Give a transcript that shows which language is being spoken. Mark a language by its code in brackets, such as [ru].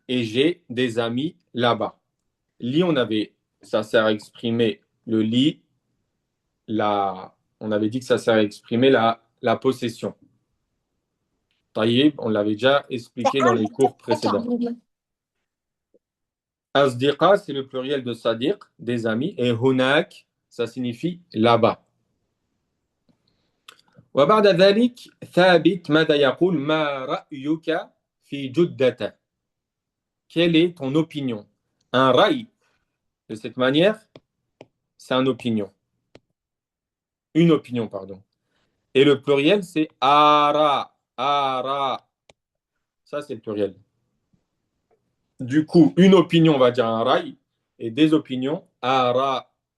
[fr] Et j'ai des amis là-bas. Li, ça sert à exprimer le li, on avait dit que ça sert à exprimer la possession. Taïb, on l'avait déjà expliqué dans les cours précédents. Asdiqa, c'est le pluriel de sadiq, des amis, et hunak, ça signifie là-bas. [ar] وبعد ذلك ثابت ماذا يقول ما رأيك في جدة. [fr] Quelle est ton opinion? Un raï, de cette manière, c'est une opinion. Une opinion, pardon. Et le pluriel, c'est ara. Ara. Ça, c'est le pluriel. Du coup, une opinion, on va dire un raï, et des opinions, ara.